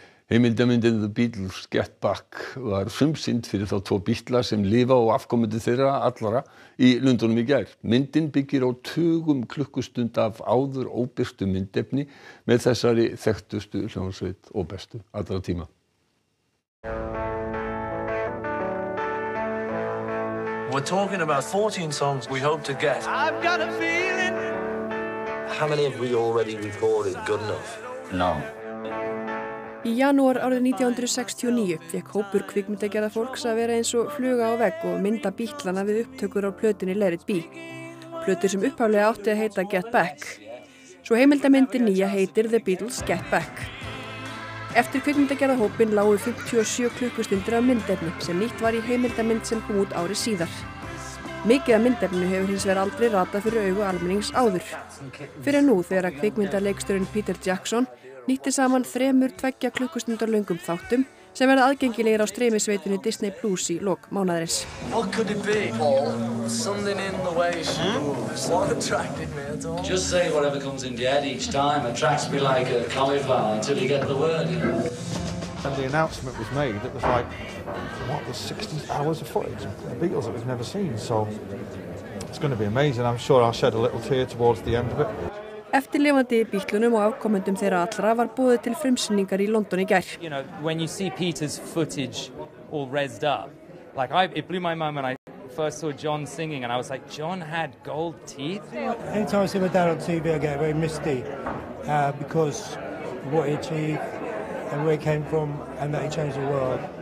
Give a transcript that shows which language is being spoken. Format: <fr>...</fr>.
<is>Heimildamyndin The Beatles Get Back var frumsýnd fyrir þá 2 bítla sem lifa og afkomendur þeirra allra í Lundúnum í gær. Myndin byggir á tugum klukkustund af áður óbirtu myndefni með þessari þekktustu hljómsveit og bestu allra tíma.</is> <en>We're talking about 14 songs we hope to get. I've got a feeling. How many have we already recorded good enough? No.</en> <is>Í janúar árið 1969 fékk hópur kvikmyndagerðarfólks að vera eins og fluga á vegg og mynda bítlana við upptökur á plötunni Let It Be. Plötur sem upphaflega átti að heita Get Back. Svo heimildamyndin nýja heitir The Beatles Get Back. Eftir kvikmyndagerðarhópinn lágu 57 klukkustundir af myndefni sem nýtt var í heimildamynd sem kom út árið síðar. Mikið af myndefninu hefur hins vegar aldrei ratað fyrir augu almennings áður. Fyrir nú þegar að kvikmyndaleikstjórinn Peter Jackson nýtti saman 3 2 klukkustundar löngum þáttum sem verða aðgengilegir á streymisveitunni Disney Plus í lok mánaðarins.</is> <en>What could it be, Paul? Something in the way she moves. What attracted me at all? Just say whatever comes into your head each time attracts me like a cauliflower until you get the word. And the announcement was made, it was like, what, was 60 hours of footage of the Beatles that we've never seen, so it's going to be amazing. I'm sure I'll shed a little tear towards the end of it.</en> <is>Eftirlifandi Bítlunum og afkomendum þeirra allra var boðið til frumsýningar í London í gær.</is> <en>You know, when you see Peter's footage all rezzed up, like it blew my mind when I first saw John singing and I was like, John had gold teeth? Anytime I see my dad on TV I get very misty because of what he achieved and where he came from and that he changed the world.</en>